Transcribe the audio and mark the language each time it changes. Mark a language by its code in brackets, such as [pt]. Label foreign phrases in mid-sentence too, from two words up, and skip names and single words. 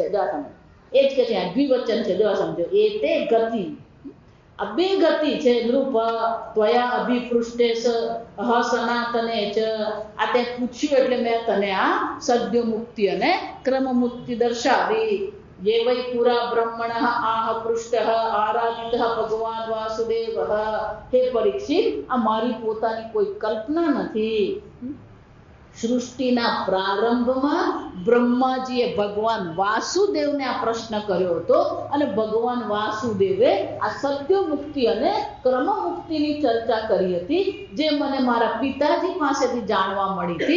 [gu] જો તમે એ જ કે છે, દ્વિવચન છે. જો સમજો, એ તે ગતિ, આ બે ગતિ છે. [sa] नृप त्वया अभिपृष्टे सनातने च. [gu] આ તે પૂછ્યું એટલે મેં તને આ સદ્ય મુક્તિ અને ક્રમ મુક્તિ દર્શાવી. [sa] ये वै पुरा ब्रह्मणः आह पृष्टः आराधितः भगवान वासुदेव. हे परीक्षित, [gu] આ મારી પોતાની કોઈ કલ્પના નથી. સૃષ્ટિના પ્રારંભમાં બ્રહ્માજીએ ભગવાન વાસુદેવને આ પ્રશ્ન કર્યો હતો અને ભગવાન વાસુદેવે આ સદ્ય મુક્તિ અને ક્રમ મુક્તિની ચર્ચા કરી હતી, જે મને મારા પિતાજી પાસેથી જાણવા મળી હતી.